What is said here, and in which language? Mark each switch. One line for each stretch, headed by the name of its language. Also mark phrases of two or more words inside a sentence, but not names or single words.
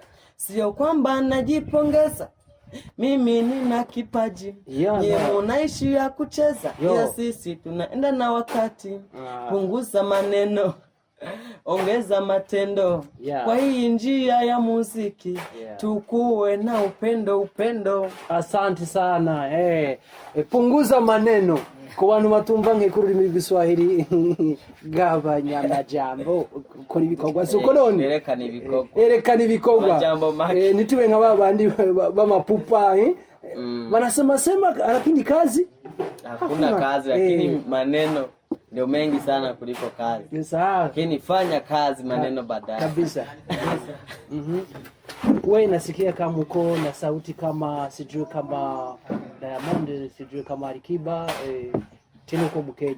Swahili: Sio kwamba najipongeza, mimi nina kipaji yeye unaishi ya kucheza, ila sisi tunaenda na wakati. Punguza maneno ongeza matendo, kwa hii njia ya muziki tukuwe na upendo. Asante sana punguza maneno
Rundi: ku bantu batumva nk'ururimi rw'Igiswahili gabanya amajambo kuri ibikorwa suko none erekana ibikorwa nitube nka babandi bamapupa
Swahili: wanasema lakini kazi hakuna kazi lakini maneno ndio mengi sana kuliko kazi. Sawa. Lakini fanya kazi maneno baadaye. Kabisa. Wewe nasikia kama uko na sauti kama sijui kama Diamond, sijui kama Alikiba, tena uko Mkenya.